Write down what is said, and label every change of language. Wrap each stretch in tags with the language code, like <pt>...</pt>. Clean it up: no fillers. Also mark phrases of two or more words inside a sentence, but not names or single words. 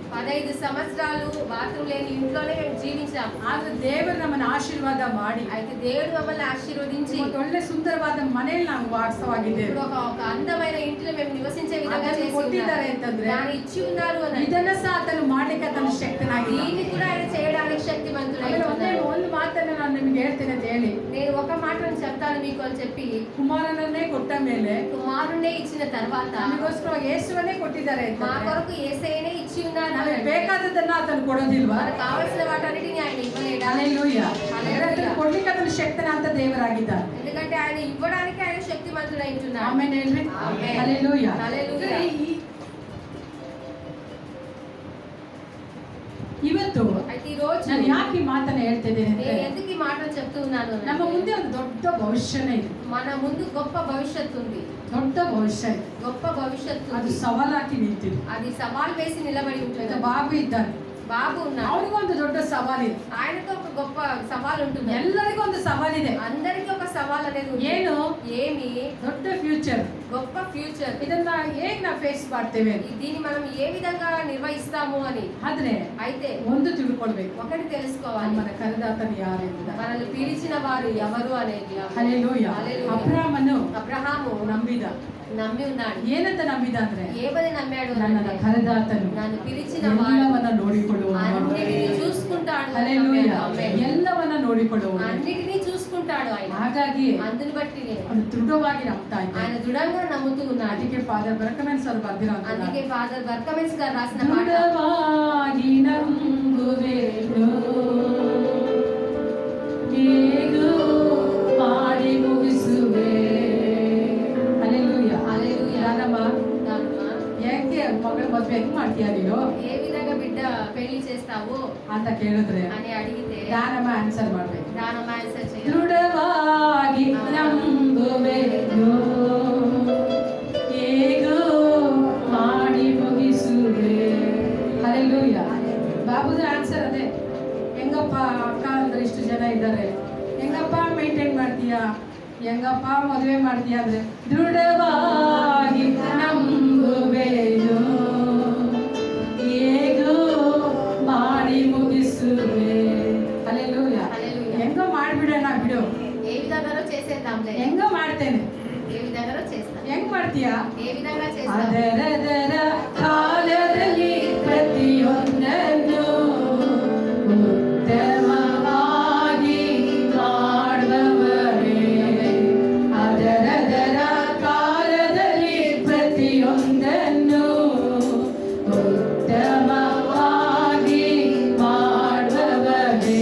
<te>15 సంవత్సరాలు బాత్రూమ్ లేని ఇంట్లోనే మేము జీవించాము.</te> <kn>ಆದ್ರೆ ದೇವರು ನಮ್ಮನ್ನು ಆಶೀರ್ವಾದ ಮಾಡಿ</kn> <te>అయితే దేవుడు మమ్మల్ని ఆశీర్వదించి</te> <kn>ಒಂದು ಒಳ್ಳೆ ಸುಂದರವಾದ ಮನೆಯಲ್ಲಿ ನಾವು ವಾಸವಾಗಿದ್ದೇವೆ.</kn> <te>ఇప్పుడు ఒక అందమైన ఇంట్లో మేము నివసించే విధంగా</te> <kn>ಅದನ್ನು</kn> <te>చేసి</te> <kn>ಕೊಟ್ಟಿದ್ದಾರೆ</kn> <te>ఉన్నారు.</te> <kn>ಅಂತಂದ್ರೆ</kn> <te>దాన్ని ఇచ్చి ఉన్నారు అని</te> <kn>ಇದನ್ನ ಸಹ ಆತನು ಮಾಡ್ಲಿಕ್ಕೆ ಆತನು ಶಕ್ತನಾಗಿಲ್ಲ.</kn> <te>దీన్ని కూడా ఆయన చేయడానికి శక్తిమంతుడై</te> <kn>ಆಮೇಲೆ</kn> <te>ఉన్నారు.</te> <kn>ಒಂದು ಮಾತನ್ನ ನಾನು ನಿಮ್ಗೆ ಹೇಳ್ತೇನೆ ಅಂತ ಹೇಳಿ</kn> <te>నేను ఒక మాటను చెప్తాను మీకు నీకు అని చెప్పి</te> <kn>ಕುಮಾರನನ್ನೇ ಕೊಟ್ಟ ಮೇಲೆ</kn> <te>కుమారుణ్ణే ఇచ్చిన తర్వాత</te> <kn>ನಮಗೋಸ್ಕರ ಯೇಸುವನ್ನೇ ಕೊಟ್ಟಿದ್ದಾರೆ</kn> <te>మా</te> <kn>ಅಂತಂದ್ರೆ</kn> <te>కొరకు యేసయ్యనే ఇచ్చి ఉన్నారు</te> <kn>ನಮಗೆ</kn> <te>అంటే</te> <kn>ಬೇಕಾದದನ್ನ ಆತನು ಕೊಡೋದಿಲ್ವಾ?</kn> <te>మనకు కావలసిన వాటన్నిటిని ఆయన ఇవ్వలేడా? హల్లెలూయా. హల్లెలూయా.</te> <kn>ಅದನ್ನು ಕೊಡ್ಲಿಕ್ಕೆ ಅದನ್ನು ಶಕ್ತನಾಂತ ದೇವರಾಗಿದ್ದಾನೆ.</kn> <te>ఎందుకంటే ఆయన ఇవ్వడానికి ఆయన శక్తిమంతుడై ఉంటున్నాడు.</te> <kn>ಆಮೆನ್ ಹೇಳ್ರಿ. ಆಮೆನ್.</kn> <te>హల్లెలూయా. హల్లెలూయా.</te> <kn>ಇವತ್ತು</kn> <te>అయితే ఈ రోజు</te> <kn>ನಾನು ಯಾಕೆ ಈ ಮಾತನ್ನ ಹೇಳ್ತಿದ್ದೇನೆ</kn> <te>నేను</te> <kn>ಅಂದ್ರೆ</kn> <te>ఎందుకు ఈ మాటలు చెప్తూ ఉన్నాను అంటే,</te> <kn>ನಮ್ಮ ಮುಂದೆ ಒಂದು ದೊಡ್ಡ ಭವಿಷ್ಯನೇ ಇದೆ.</kn> <te>మన ముందు గొప్ప భవిష్యత్తు ఉంది.</te> <kn>ದೊಡ್ಡ ಭವಿಷ್ಯ ಇದೆ.</kn> <te>గొప్ప భవిష్యత్తు</te> <kn>ಅದು</kn> <te>ఉంది.</te> <kn>ಸವಾಲಾಗಿ ನಿಂತಿದೆ.</kn> <te>అది సవాల్ వేసి నిలబడి</te> <kn>ಈಗ</kn> <te>ఉంటుంది.</te> <kn>ಬಾಬು ಇದ್ದಾನೆ,</kn> <te>బాబు ఉన్నాడు.</te> <kn>ಅವನಿಗೂ ಒಂದು ದೊಡ್ಡ ಸವಾಲಿದೆ.</kn> <te>ఆయనకు ఒక గొప్ప సవాల్ ఉంటుంది.</te> <kn>ಎಲ್ಲರಿಗೂ ಒಂದು ಸವಾಲಿದೆ.</kn> <te>అందరికీ ఒక సవాల్ అనేది ఉంది.</te> <kn>ಏನು?</kn> <te>ఏమి?</te> <kn>ದೊಡ್ಡ ಫ್ಯೂಚರ್.</kn> <te>గొప్ప ఫ్యూచర్.</te> <kn>ಇದನ್ನ ಹೇಗ್ ನಾವು ಫೇಸ್ ಮಾಡ್ತೇವೆ</kn> <te>దీన్ని మనం ఏ విధంగా నిర్వహిస్తాము అని</te> <kn>ಆದ್ರೆ</kn> <te>అయితే</te> <kn>ಒಂದು ತಿಳ್ಕೊಳ್ಬೇಕು,</kn> <te>ఒకటి తెలుసుకోవాలి,</te> <kn>ನಮ್ಮನ್ನ ಕರೆದಾತನು ಯಾರು ಎಂಬುದಾಗಿ.</kn> <te>మనల్ని పిలిచిన వారు ఎవరు అనేది.</te> <kn>ಹಲ್ಲೆಲೂಯಾ.</kn> <te>హల్లెలూయా.</te> <kn>ಅಬ್ರಾಮನು</kn> <te>అబ్రహాము</te> <kn>ನಂಬಿದ.</kn> <te>నమ్మి ఉన్నాడు.</te> <kn>ಏನಂತ ನಂಬಿದ ಅಂದ್ರೆ</kn> <te>ఏమని నమ్మాడు</te> <kn>ನನ್ನನ್ನ</kn> <te>అంటే,</te> <kn>ಕರೆದಾತನು</kn> <te>నన్ను పిలిచిన వాడు</te> <kn>ಎಲ್ಲವನ್ನ ನೋಡಿಕೊಳ್ಳುವನು.</kn> <te>అన్నిటినీ చూసుకుంటాడు.</te> <kn>ಹಲ್ಲೆಲೂಯಾ.</kn> <te>ఆమేన్.</te> <kn>ಎಲ್ಲವನ್ನ ನೋಡಿಕೊಳ್ಳುವನು.</kn> <te>అన్నిటినీ చూసుకుంటాడు ఆయన.</te> <kn>ಹಾಗಾಗಿ</kn> <te>అందుని బట్టి</te> <kn>ಅದು ದೃಢವಾಗಿ ನಂಬ್ತಾ ಇದ್ದ.</kn> <te>ఆయన దృఢంగా నమ్ముతూ ఉన్నాడు.</te> <kn>ಅದಕ್ಕೆ ಫಾದರ್ ಬರಕಮೆನ್ಸ್ ಅವರು ಬರ್ದಿರೋ</kn> <te>అందుకే ఫాదర్ బర్కమెన్స్ గారు రాసిన పాట,</te> <kn>ದೃಢವಾಗಿ ನಂಬುವೆನು, ಹೇಗೂ ಮಾಡಿ ಮುಗಿಸುವೆ. ಹಲ್ಲೆಲೂಯಾ.</kn> <te>హల్లెలూయా.</te> <kn>ದಾನಮ್ಮ,</kn> <te>దానమ్మ,</te> <kn>ಯಾಕೆ ಮಗಳ ಮದ್ವೆ ಹೆಂಗ್ ಮಾಡ್ತೀಯ ನೀನು</kn> <te>ఏ విధంగా బిడ్డ పెళ్లి చేస్తావు</te> <kn>ಅಂತ ಕೇಳಿದ್ರೆ</kn> <te>అని అడిగితే</te> <kn>ದಾನಮ್ಮ ಆನ್ಸರ್ ಮಾಡ್ಬೇಕು.</kn> <te>దానమ్మ ఆన్సర్ చేయాలి.</te> <kn>ದೃಢವಾಗಿ ನಂಬುವೆನು, ಹೇಗೂ ಮಾಡಿ ಮುಗಿಸುವೆ. ಹಲ್ಲೆಲೂಯಾ. ಬಾಬುದ ಆನ್ಸರ್ ಅದೇ. ಹೆಂಗಪ್ಪ ಅಕ್ಕ ಅಂದ್ರೆ ಇಷ್ಟು ಜನ ಇದ್ದಾರೆ, ಹೆಂಗಪ್ಪ ಮೇಂಟೈನ್ ಮಾಡ್ತೀಯಾ, ಹೆಂಗಪ್ಪ ಮದುವೆ ಮಾಡ್ತೀಯಾ ಅಂದ್ರೆ ದೃಢವಾಗಿ ನಂಬುವೆನು, ಹೇಗೂ ಮಾಡಿ ಮುಗಿಸುವೆ. ಹಲ್ಲೆಲೂಯಾ.</kn> <te>హల్లెలూయా.</te> <kn>ಹೆಂಗೋ ಮಾಡ್ಬಿಡೋಣ ಬಿಡು,</kn> <te>ఏ విధంగానో చేసేద్దాంలే,</te> <kn>ಹೆಂಗೋ ಮಾಡ್ತೇನೆ.</kn> <te>ఏ విధంగానో చేస్తాం,</te> <kn>ಹೆಂಗ್ ಮಾಡ್ತೀಯಾ?</kn> <te>ఏ విధంగా చేస్తాం.</te> <kn>ಅದರದರ ಕಾಲದಲ್ಲಿ ಪ್ರತಿಯೊಂದನ್ನು ಉತ್ತಮವಾಗಿ ಮಾಡುವವರೇ. ಅದರದರ ಕಾಲದಲ್ಲಿ ಪ್ರತಿಯೊಂದನ್ನು ಉತ್ತಮವಾಗಿ ಮಾಡುವವರೇ.</kn>